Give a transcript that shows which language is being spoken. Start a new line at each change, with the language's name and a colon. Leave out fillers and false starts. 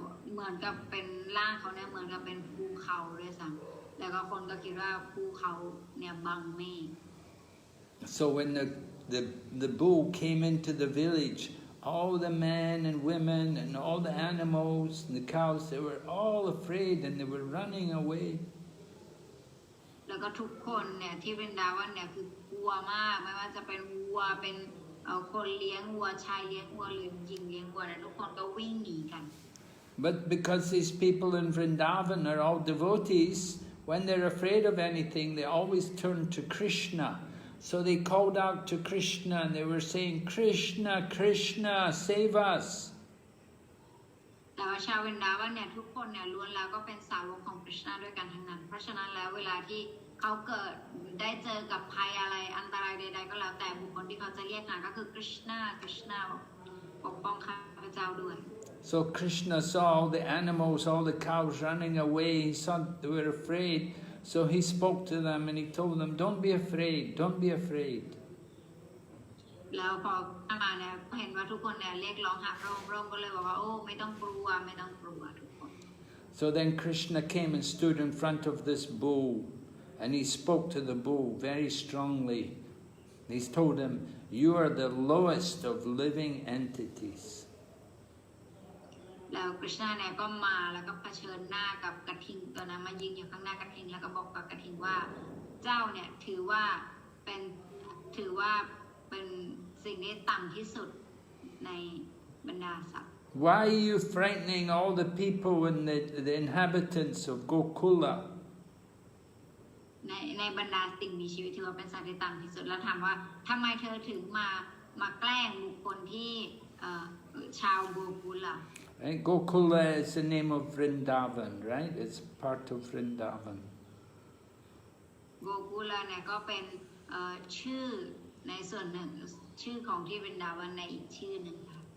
Thai: เหมือนกับเป็นร่างเขาเนี่ยเหมือนกับเป็นภูเขาด้วยซ้ำแล้วก็คนก็คิดว่าภูเขาเนี่ยบังเมฆ
English: So when the bull came into the village, all the men and women and all the animals and the cows, they were all afraid and they were running away.
Thai: แล้วก็ทุกคนเนี่ยที่วรินดาวันเนี่ยคือกลัวมากไม่ว่าจะเป็นวัวเป็นคนเลี้ยงวัวชายเลี้ยงวัวหรือหญิงเลี้ยงวัวเนี่ยทุกคนก็วิ่งหนีกัน
English: But because these people in Vrindavan are all devotees, when they're afraid of anything, they always turn to Krishna. So they called out to Krishna and they were saying, Krishna, Krishna, save us.
Thai: แต่ว่าชาววรินดาวันเนี่ยทุกคนเนี่ยล้วนแล้วก็เป็นสาวกของ Krishna ด้วยกันทั้งนั้นเพราะฉะนั้นแล้วเวลาที่เขาเกิดได้เจอกับภัยอะไรอันตรายใดๆก็แล้วแต่บุคคลที่เขาจะเรียกหาก็คือ Krishna ปกป้องข้าพเจ้าด้วย
English: So Krishna saw all the animals, all the cows running away. He saw they were afraid. So he spoke to them and he told them, don't be afraid, don't be afraid.
Thai: แล้วพอมาเนี่ยเห็นว่าทุกคนเนี่ยเรียกร้องหาพระองค์ก็เลยบอกว่าโอ้ไม่ต้องกลัวทุกคน
English: So then Krishna came and stood in front of this bull and he spoke to the bull very strongly. He told him, you are the lowest of living entities.
Thai: แล้วกฤษณะเนี่ยก็มาแล้วก็เผชิญหน้ากับกระทิงตัวนั้นมายืนอยู่ข้างหน้ากระทิงแล้วก็บอกกับกระทิงว่าเจ้าเนี่ยถือว่าเป็นสิ่งที่ต่ำที่สุดในบรรดาสัตว์
English: Why are you frightening all the people and the inhabitants of Gokula?
Thai: ในบรรดาสิ่งมีชีวิตถือว่าเป็นสัตว์ที่ต่ำที่สุดแล้วถามว่าทำไมเธอถึงมาแกล้งบุคคลที่ชาวโกกุล
English: Right? Gokula is the name of Vrindavan, right? It's part of Vrindavan.
Thai: โกกุลเนี่ยก็เป็นชื่อในส่วนหนึ่งชื่อของที่วรินดาวันในอีกชื่อหนึ่งค่ะ